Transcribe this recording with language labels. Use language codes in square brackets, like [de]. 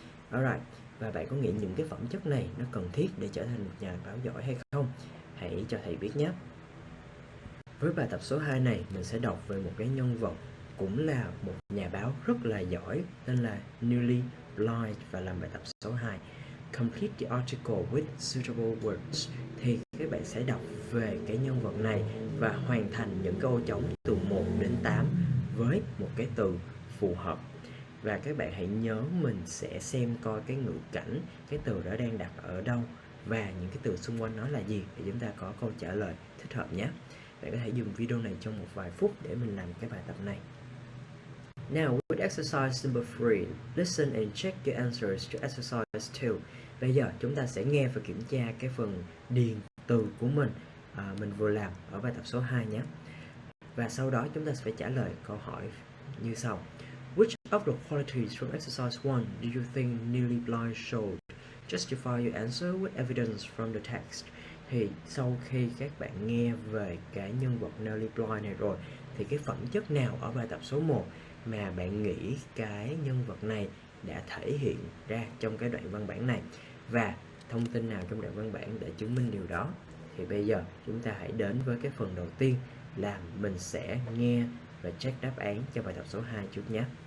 [en] Alright, [vi] và bạn có nghĩ những cái phẩm chất này nó cần thiết để trở thành một nhà báo giỏi hay không? Hãy cho thầy biết nhé. Với bài tập số 2 này, mình sẽ đọc về một cái nhân vật cũng là một nhà báo rất là giỏi, tên là Nellie Bly và làm bài tập số 2. [en] Complete the article with suitable words. [vi] Thì các bạn sẽ đọc về cái nhân vật này và hoàn thành những câu trống từ 1 đến 8 với một cái từ phù hợp. Và các bạn hãy nhớ mình sẽ xem coi cái ngữ cảnh, cái từ đó đang đặt ở đâu và những cái từ xung quanh nó là gì để chúng ta có câu trả lời thích hợp nhé. Bạn có thể dừng video này trong một vài phút để mình làm cái bài tập này. [en] Now with exercise number 3, listen and check your answers to exercise 2. [vi] Bây giờ chúng ta sẽ nghe và kiểm tra cái phần điền từ của mình vừa làm ở bài tập số 2 nhé. Và sau đó chúng ta sẽ phải trả lời câu hỏi như sau. [en] Which of the qualities from exercise 1 do you think Nellie Bly showed? Justify your answer with evidence from the text. [vi] Thì sau khi các bạn nghe về cái nhân vật Nellie Bly này rồi, thì cái phẩm chất nào ở bài tập số 1 mà bạn nghĩ cái nhân vật này đã thể hiện ra trong cái đoạn văn bản này? Và thông tin nào trong đoạn văn bản để chứng minh điều đó? Thì bây giờ chúng ta hãy đến với cái phần đầu tiên là mình sẽ nghe và check đáp án cho bài tập số 2 trước nhé.